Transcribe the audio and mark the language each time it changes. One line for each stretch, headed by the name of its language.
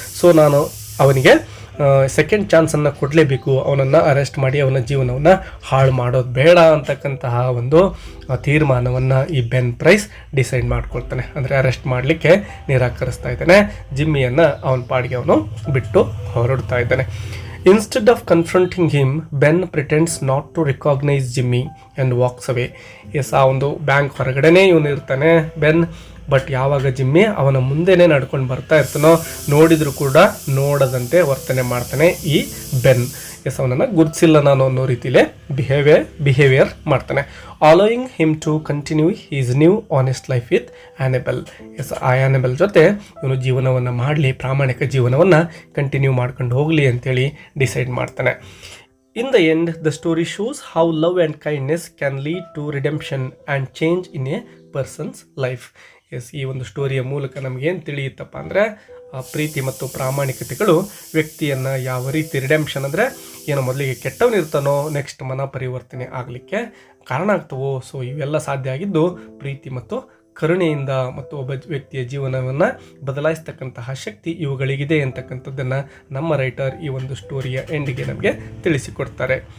Kannada: So ನಾನು ಅವನಿಗೆ second ಚಾನ್ಸನ್ನು ಕೊಡಲೇಬೇಕು, ಅವನನ್ನು ಅರೆಸ್ಟ್ ಮಾಡಿ ಅವನ ಜೀವನವನ್ನು ಹಾಳು ಮಾಡೋದು ಬೇಡ ಅಂತಕ್ಕಂತಹ ಒಂದು ತೀರ್ಮಾನವನ್ನು ಈ ಬೆನ್ ಪ್ರೈಸ್ ಡಿಸೈಡ್ ಮಾಡ್ಕೊಳ್ತಾನೆ. ಅಂದರೆ ಅರೆಸ್ಟ್ ಮಾಡಲಿಕ್ಕೆ ನಿರಾಕರಿಸ್ತಾ ಇದ್ದಾನೆ. ಜಿಮ್ಮಿಯನ್ನು ಅವನ ಪಾಡಿಗೆ ಅವನು ಬಿಟ್ಟು ಹೊರಡ್ತಾ ಇದ್ದಾನೆ.
English: Instead of confronting him, Ben pretends not to recognize Jimmy and walks away.
Kannada: ಆ ಒಂದು ಬ್ಯಾಂಕ್ ಹೊರಗಡೆನೇ ಇವನು ಇರ್ತಾನೆ. ಬೆನ್ ಬಟ್ ಯಾವಾಗ ಜಿಮ್ಮಿ ಅವನ ಮುಂದೆನೇ ನಡ್ಕೊಂಡು ಬರ್ತಾ ಇರ್ತಾನೋ ನೋಡಿದರೂ ಕೂಡ ನೋಡದಂತೆ ವರ್ತನೆ ಮಾಡ್ತಾನೆ ಈ ಬೆನ್. ಎಸ್, ಅವನನ್ನು ಗುರುತಿಸಿಲ್ಲ ನಾನು ಅನ್ನೋ ರೀತಿಲೇ ಬಿಹೇವಿಯರ್ ಮಾಡ್ತಾನೆ.
English: Allowing him to continue his new honest life with Annabel.
Kannada: S, ಆ ಆ್ಯನೆಬಲ್ ಜೊತೆ ಇವನು ಜೀವನವನ್ನು ಮಾಡಲಿ, ಪ್ರಾಮಾಣಿಕ ಜೀವನವನ್ನು ಕಂಟಿನ್ಯೂ ಮಾಡ್ಕೊಂಡು ಹೋಗಲಿ ಅಂತೇಳಿ ಡಿಸೈಡ್ ಮಾಡ್ತಾನೆ.
English: In the end, the story shows how love and kindness can lead to redemption and change in a person's life.
Kannada: S, ಈ ಒಂದು ಸ್ಟೋರಿಯ ಮೂಲಕ ನಮಗೇನು ತಿಳಿಯುತ್ತಪ್ಪ ಅಂದರೆ ಪ್ರೀತಿ ಮತ್ತು ಪ್ರಾಮಾಣಿಕತೆಗಳು ವ್ಯಕ್ತಿಯನ್ನು ಯಾವ ರೀತಿ ರಿಡೆಂಪ್ಷನ್ ಅಂದರೆ ಏನೋ ಮೊದಲಿಗೆ ಕೆಟ್ಟವನಿರ್ತಾನೋ ನೆಕ್ಸ್ಟ್ ಮನ ಪರಿವರ್ತನೆ ಆಗಲಿಕ್ಕೆ ಕಾರಣ ಆಗ್ತವೋ. ಸೊ ಇವೆಲ್ಲ ಸಾಧ್ಯ ಆಗಿದ್ದು ಪ್ರೀತಿ ಮತ್ತು ಕರುಣೆಯಿಂದ ಮತ್ತು ಒಬ್ಬ ವ್ಯಕ್ತಿಯ ಜೀವನವನ್ನು ಬದಲಾಯಿಸ್ತಕ್ಕಂತಹ ಶಕ್ತಿ ಇವುಗಳಿಗಿದೆ ಅಂತಕ್ಕಂಥದ್ದನ್ನು ನಮ್ಮ ರೈಟರ್ ಈ ಒಂದು ಸ್ಟೋರಿಯ ಎಂಡಿಗೆ ನಮಗೆ ತಿಳಿಸಿಕೊಡ್ತಾರೆ.